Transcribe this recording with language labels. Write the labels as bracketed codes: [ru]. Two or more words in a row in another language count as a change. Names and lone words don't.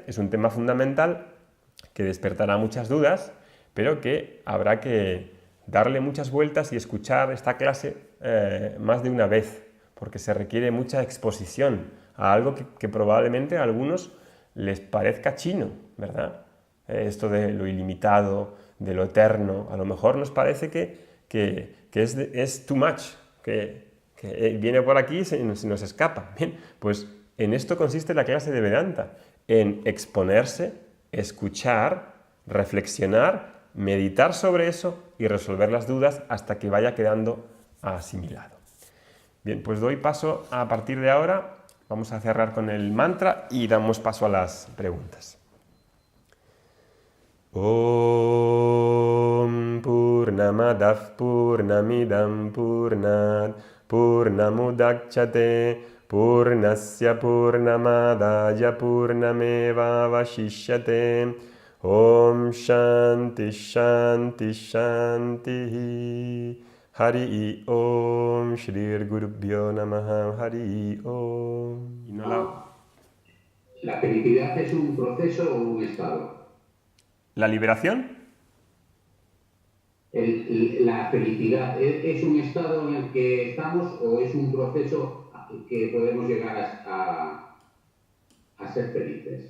[es] Es un tema fundamental que despertará muchas dudas, pero que habrá que darle muchas vueltas y escuchar esta clase más de una vez, porque se requiere mucha exposición a algo que probablemente a algunos les parezca chino, ¿verdad? Esto de lo ilimitado, de lo eterno, a lo mejor nos parece que es [en] too much, [es] que viene por aquí y se nos escapa. Bien, pues en esto consiste la clase de Vedanta, en exponerse, escuchar, reflexionar, meditar sobre eso y resolver las dudas hasta que vaya quedando asimilado. Bien, pues doy paso a partir de ahora, vamos a cerrar con el mantra y damos paso a las preguntas. [sa] Om Purnamadav Purnamidam Purnat Purnamudachyate Purnasya Purnamadaya Purnameva Vashishyate Om Shanti Shanti Shanti Hari Om Shri Gurubhyo Namaha Hari Om. [es] ¿La felicidad es un proceso o un estado? ¿La liberación? ¿La felicidad es un estado en el que estamos o es un proceso que podemos llegar a ser felices?